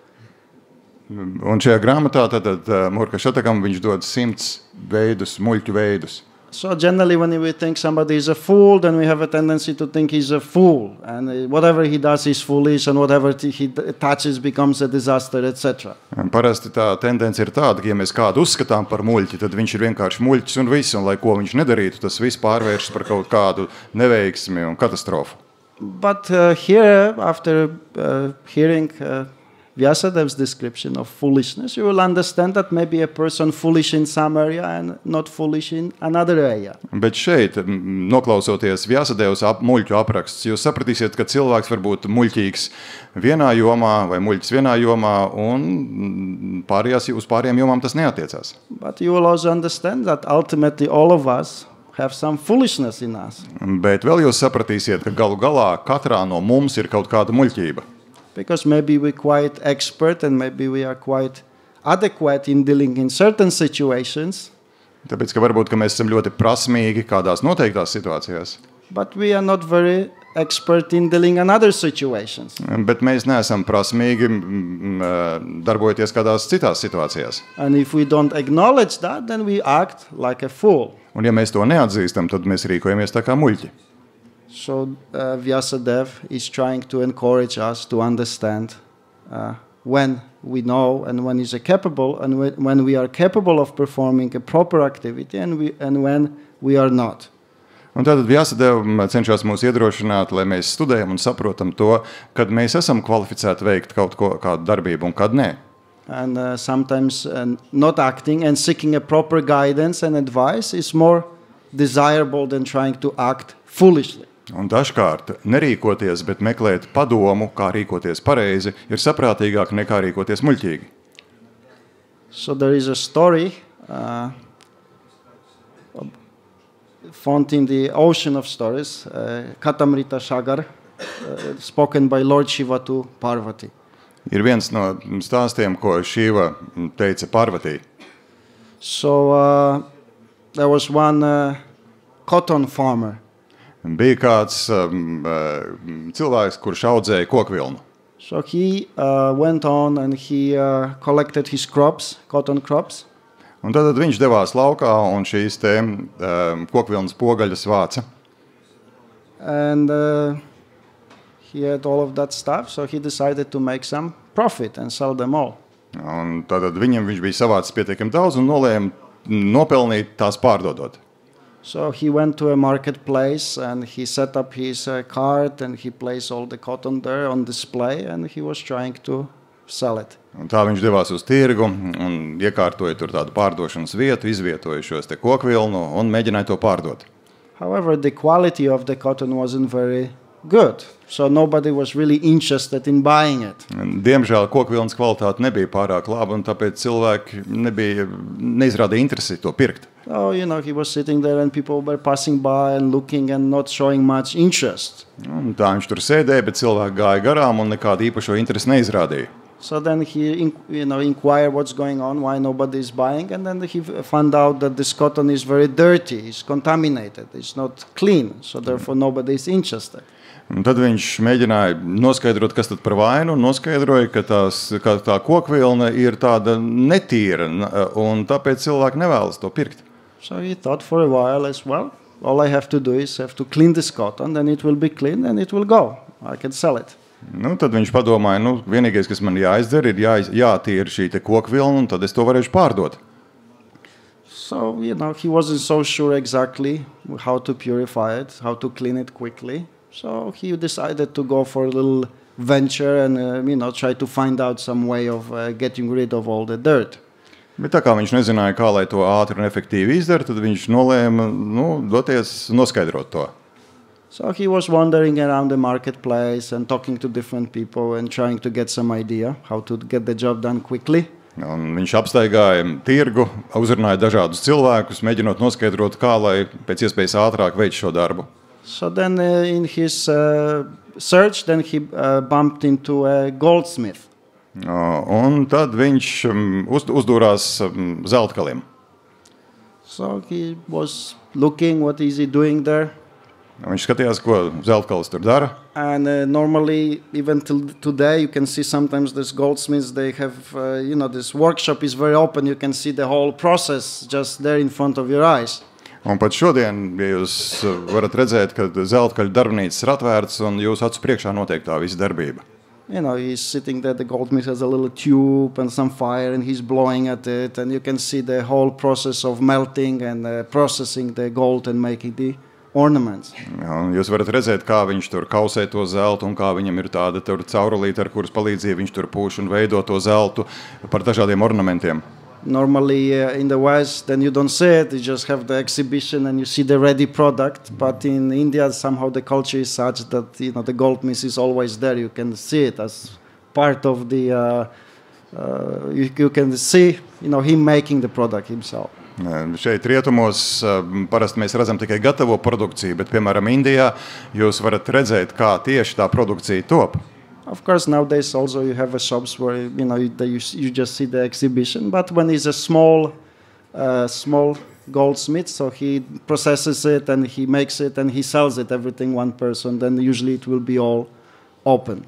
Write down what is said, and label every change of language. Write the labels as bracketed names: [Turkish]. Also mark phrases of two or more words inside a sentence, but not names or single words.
[Latvian] Un šajā grāmatā tad Murka Šatakam viņš dod 100 veidus, muļķu veidus. [English] So generally when we think somebody is a fool, then we have a tendency to think he's a fool. And whatever he does is foolish, and whatever he touches becomes a disaster, etc. [Latvian] Parasti tā tendence ir tāda, ka ja mēs kādu uzskatām par muļķi, tad viņš ir vienkārši muļķis un viss, un lai ko viņš nedarītu, tas viss pārvēršas par kaut kādu neveiksmi un katastrofu. [English] But here, after hearing Vyasadev's description of foolishness, you will understand that maybe a person foolish in some area and not foolish in another area. [Latvian] Bet šeit, noklausoties Vyasadevas muļķu apraksts, jūs sapratīsiet, ka cilvēks var būt muļķīgs vienā jomā vai muļķis vienā jomā, un uz pārējām jomām tas neatiecās. [English] But you will also understand that ultimately all of us have some foolishness in us. [Latvian] Bet vēl jūs sapratīsiet, ka galu galā katrā no mums ir kaut kāda muļķība. [English] Because maybe we're quite expert and maybe we are quite adequate in dealing in certain situations. [Latvian] Tāpēc, ka varbūt, ka mēs esam ļoti prasmīgi kādās noteiktās situācijās. [English] But we are not very expert in dealing in other situations. [Latvian] Bet mēs neesam prasmīgi darbojoties kādās citās situācijās. [English] And if we don't acknowledge that, then we act like a fool. [Latvian] Un ja mēs to neatzīstam, tad mēs rīkojamies tā kā muļķi. [English] So Vyasadev is trying to encourage us to understand when we know and when is capable, and when we are capable of performing a proper activity and when we are not. [Latvian] Un tātad Vyasadeva cenšas mūs iedrošināt, lai mēs studējam un saprotam to, kad mēs esam kvalificēti veikt kādu darbību un kad nē. [English] And sometimes not acting and seeking a proper guidance and advice is more desirable than trying to act foolishly. [Latvian] Un dažkārt nerīkoties, bet meklēt padomu, kā rīkoties pareizi, ir saprātīgāk nekā rīkoties muļķīgi. [English] So there is a story found in the ocean of stories, Katamrita Sagar, spoken by Lord Shiva to Parvati. [Latvian] Ir viens no stāstiem, ko Šiva teica Parvatī. [English] So there was one cotton farmer. [Latvian] Bija kāds cilvēks, kurš audzēja kokvilnu. [English] So he went on and he collected his crops, cotton crops. [Latvian] Un tad viņš devās laukā un šīs te kokvilnas pogaļas vāca. [English] And he had all of that stuff, so he decided to make some profit and sell them all. [Latvian] Un tad viņš bija savācis pietiekami daudz un nolēma nopelnīt tās pārdodot. [English] So he went to a marketplace and he set up his cart and he placed all the cotton there on display and he was trying to sell it. [Latvian] Un tā viņš devās uz tirgu un iekārtoja tur tādu pārdošanas vietu, izvietoja šos te kokvilnu un mēģināja to pārdot. [English] However, the quality of the cotton wasn't very good, so nobody was really interested in buying it. [Latvian] Diemžēl kokvilnas kvalitāte nebija pārāk laba un tāpēc cilvēki neizrādīja interesi to pirkt. [English] So, he was sitting there and people were passing by and looking and not showing much interest. [Latvian] Un tā viņš tur sēdēja, bet cilvēki gāja garām un nekādu īpašo interesi neizrādīja. [English] So then he inquired what's going on, why nobody is buying, and then he found out that this cotton is very dirty, it's contaminated, it's not clean, so therefore nobody is interested. [Latvian] Un tad viņš mēģināja noskaidrot, kas tad par vainu, un noskaidroja, ka tā kokvilna ir tāda netīra, un tāpēc cilvēki nevēlas to pirkt. [English] So he thought for a while as well, all I have to do is have to clean this cotton, then it will be clean and it will go. I can sell it. [Latvian] Tad viņš padomāja, vienīgais, kas man jāizdara, ir jātīra šī te kokvilna, un tad es to varēšu pārdot. [English] So, he wasn't so sure exactly how to purify it, how to clean it quickly. So he decided to go for a little venture and, try to find out some way of getting rid of all the dirt. [Latvian] Bet tā kā viņš nezināja, kā lai to ātri un efektīvi izdara, tad viņš nolēma, doties noskaidrot to. [English] So he was wandering around the marketplace and talking to different people and trying to get some idea how to get the job done quickly. [Latvian] Un viņš apstaigāja tirgu, uzrunāja dažādus cilvēkus, mēģinot noskaidrot, kā lai pēc iespējas ātrāk veic šo darbu. [English] So then in his search, then he bumped into a goldsmith. [Latvian] Un tad viņš uzdūrās zeltkalim. [English] So he was looking what is he doing there. [Latvian] Viņš skatījās, ko zeltkalis tur dara. [English] And normally, even till today, you can see sometimes these goldsmiths, they have, this workshop is very open. You can see the whole process just there in front of your eyes. [Latvian] Un pat šodien, ja jūs varat redzēt, ka zeltkaļa darbnīcas ir atvērtas un jūsu acu priekšā notiek tā visa darbība. [English] He's sitting there, the goldsmith has a little tube and some fire and he's blowing at it. And you can see the whole process of melting and processing the gold and making the ornaments. [Latvian] Jā, jūs varat redzēt, kā viņš tur kausē to zeltu un kā viņam ir tāda caurulīte, ar kuras palīdzību viņš tur pūš un veido to zeltu par dažādiem ornamentiem. [English] Normally in the West, then you don't see it. You just have the exhibition and you see the ready product. But in India, somehow the culture is such that the goldsmith is always there. You can see it as part of the. You can see him making the product himself. [Latvian] Šeit rietumos parasti mēs redzam tikai gatavo produkciju, bet, piemēram, Indijā jūs varat redzēt, kā tieši tā produkcija top. [English] Of course, nowadays also you have shops where you just see the exhibition. But when it's a small goldsmith, so he processes it and he makes it and he sells it, everything one person, then usually it will be all open.